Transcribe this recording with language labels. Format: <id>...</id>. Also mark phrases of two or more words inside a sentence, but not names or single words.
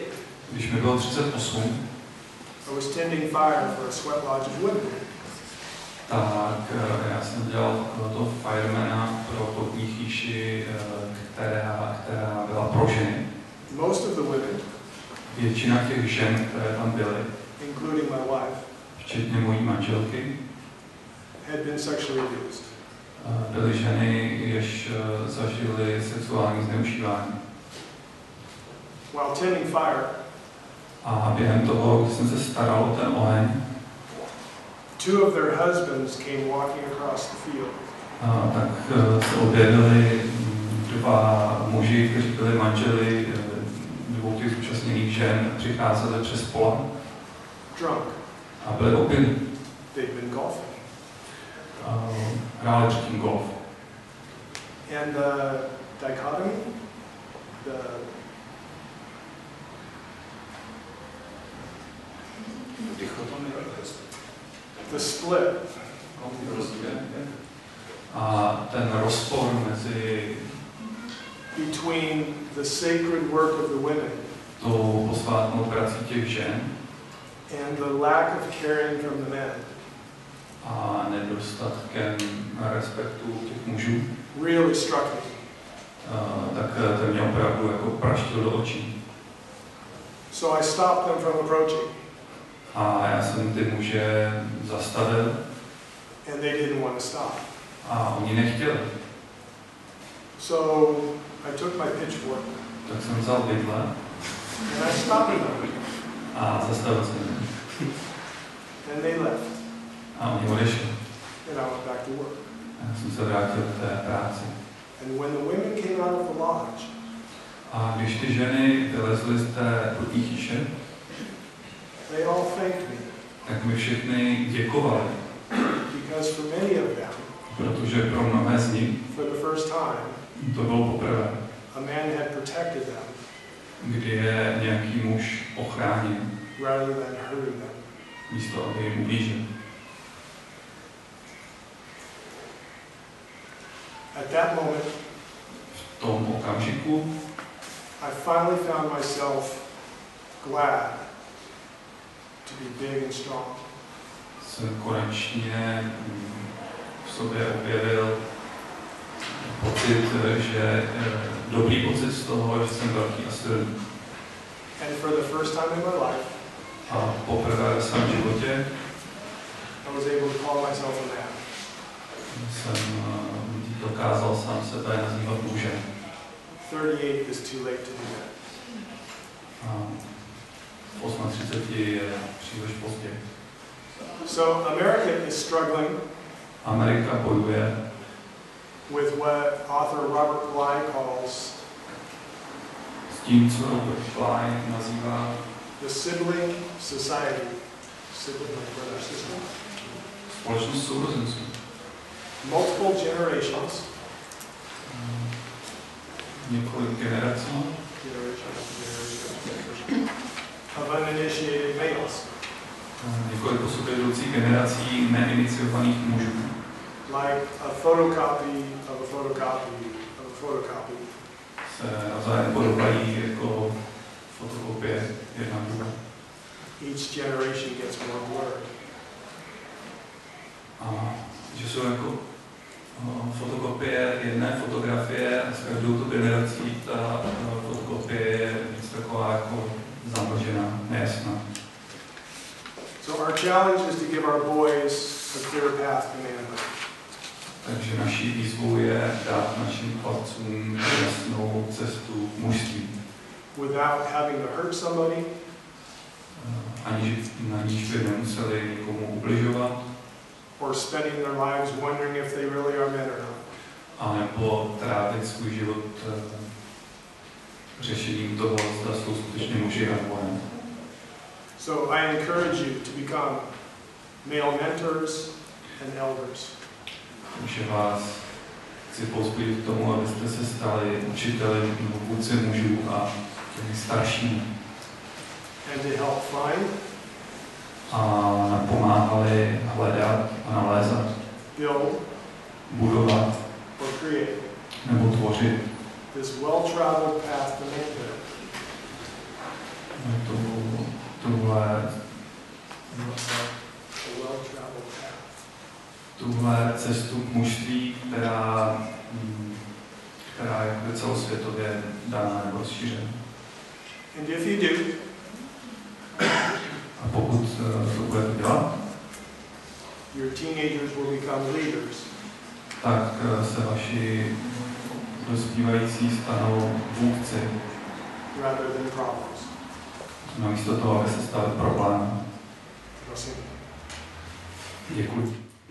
<cs>Když mi bylo 38,</cs> <en>I was tending fire for a sweat lodge of women.</en> <cs>tak já jsem dělal toho firemana pro potní chýši, která byla pro ženy.</cs> <en>Most of the women,</en> <cs>Většina těch žen, které tam byly,</cs> <en>including my wife,</en> <cs>včetně mojí manželky,</cs> <en>had been sexually abused.</en> <cs>byly ženy, jež zažily sexuální zneužívání.</cs> <en>While tending fire,</en> <cs>A během toho, když jsem se staral o ten oheň,</cs> <en>two of their husbands came walking across the field.</en> <cs>tak se objevili dva muži, kteří byli manželi dvou těch zúčastněných žen přicházeli přes pole</cs> <en>drunk.</en> <cs>A byli opilí.</cs> <en>They'd been golfing.</en> <cs>Hráli předtím golf.</cs> <en>And the dichotomy, the split.</en> <cs>A ten rozpor mezi</cs> <en>between the sacred work of the women</en> <cs>tou posvátnou prací těch žen</cs> <en>and the lack of caring from the men</en> <cs>a nedostatkem respektu těch mužů,</cs> <en>really struck me.</en> <cs>Tak ten mě opravdu jako praštil do očí.</cs> <en>So I stopped them from approaching.</en> <cs>A já jsem ty muže zastavil.</cs> <en>And they didn't want to stop.</en> <cs>A oni nechtěli.</cs> <en>So I took my pitchfork.</en> <cs>Tak jsem vzal vidle.</cs> <en>And I stopped them.</en> <cs>A zastavil jsem je.</cs> <en>And they left.</en> <cs>A oni odešli.</cs> <en>And I went back to work.</en> <cs>A já jsem se vrátil k té práci.</cs> <en>And when the women came out of the lodge,</en> <cs>a když ty ženy vylezly z té potní chýše,</cs> <en>they all thanked me.</en> <cs>Tak mi všichni děkovali.</cs> <en>Because for many of them,</en> <cs>protože pro mnohé z nich,</cs> <en>for the first time,</en> <cs>to bylo poprvé,</cs> <en>a man had protected them,</en> <cs>kdy je nějaký muž ochránil,</cs> <en>rather than hurting them.</en> <cs>místo aby jim ublížil.</cs> <en>At that moment,</en> <cs>v tom okamžiku,</cs> <en>I finally found myself glad to be big and strong.</en> <cs>Jsem konečně v sobě objevil pocit, že dobrý pocit z toho, že jsem velký a silný.</cs> <en>And for the first time in my life,</en> <cs>a poprvé ve svém životě</cs> <en>I was able to call myself a man.</en> <cs>Jsem dokázal sám sebe nazývat mužem.</cs> <en>38 is too late to do that.</en> <cs>V 38 je příliš pozdě.</cs> <en>So America is struggling</en> <cs>Amerika bojuje</cs> <en>with what author Robert Bly calls</en> <cs>s tím, co Robert Bly nazývá</cs> <en>the sibling society. Sibling like brother sister.</en> <cs>Společnost sourozenců.</cs> <en>Multiple generations.</en> <cs>Několik generací.</cs> <en>Of uninitiated males.</en> <cs>Několik po sobě jdoucích generací neiniciovaných mužů.</cs> <en>Like a photocopy of a photocopy of a photocopy.</en> <cs>Se navzájem podobají jako fotokopie jedna druhá.</cs> <en>Each generation gets more blurred.</en> <cs>A že jsou jako fotokopie jedné fotografie a s každou tu generací ta fotokopie je víc taková jako zamlžená, nejasná.</cs> <en>So our challenge is to give our boys a clear path to manhood.</en> <cs>Takže naší výzvou je dát našim chlapcům jasnou cestu k mužství.</cs> <en>Without having to hurt somebody.</en> <cs>Na níž by nemuseli nikomu ubližovat.</cs> <en>Or spending their lives wondering if they really are men or not.</en> <cs>A nebo trávit svůj život řešením toho, zda jsou skutečně muži a nebo ne.</cs> <en>So I encourage you to become male mentors and elders.</en> <cs>Takže vás chci povzbudit k tomu, abyste se stali učiteli nebo vůdci mužů a těmi staršími.</cs> <en>And to help find,</en> <cs>a napomáhali hledat a nalézat,</cs> <en>build,</en> <cs>budovat</cs> <en>or create</en> <cs>nebo tvořit</cs> <en>this well-traveled path to manhood.</en> <cs>Tuhle cestu k mužství, která je celosvětově daná nebo rozšířena.</cs> <en>And if you do,</en> <cs>a pokud to budete dělat,</cs> <en>your teenagers will become leaders.</en> <cs>Tak se vaši dospívající stanou vůdci.</cs> <en>Rather than problems.</en> <cs>Namísto toho, aby se stali problémem. Prosím. Děkuji.</cs>